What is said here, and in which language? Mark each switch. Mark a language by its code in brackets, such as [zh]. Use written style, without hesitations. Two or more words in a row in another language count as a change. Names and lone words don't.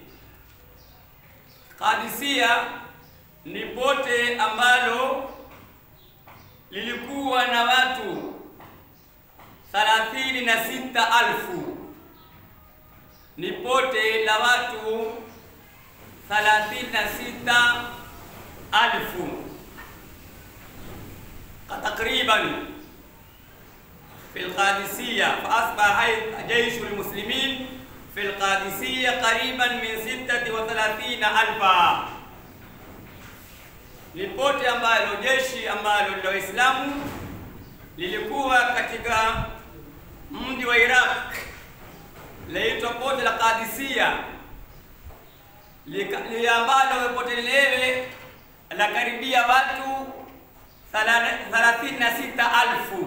[sw] Qadisiyya ni pote ambalo lilikuwa na watu 36,000. Ni pote la watu 36,000 takriban [ar] في القادسية. فأصبح جيش المسلمين في القادسية قريبا من 36,000. [sw] Ni pote ambalo jeshi ambalo la Waislamu lilikuwa katika mji wa Iraq, laitwa pote la Qadisiyya, ambalo pote lile la karibia watu 36,000.